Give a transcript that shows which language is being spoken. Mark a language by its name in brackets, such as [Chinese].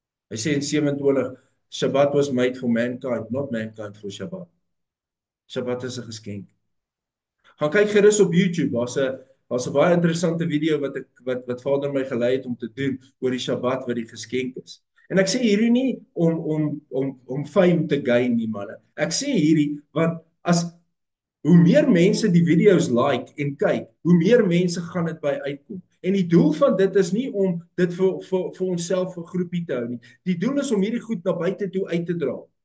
[Afrikaans] Hy sê in 27, [English] Shabbat was made for mankind, not mankind for Shabbat. [Afrikaans] Shabbat is 'n geskenk. Gaan kyk gerus op YouTube, daar's 'n baie interessante video wat Vader my gelei het om te doen oor die Shabbat wat die geskenk is. En ek sê hierdie nie om fame te gain nie, manne. Ek sê hierdie want hoe meer mense die video's like en kyk, hoe meer mense gaan dit by uitkom. En die doel van dit is nie om dit vir onsself 'n groepie te hou nie. Die doel is om hierdie goed na buite toe uit te dra.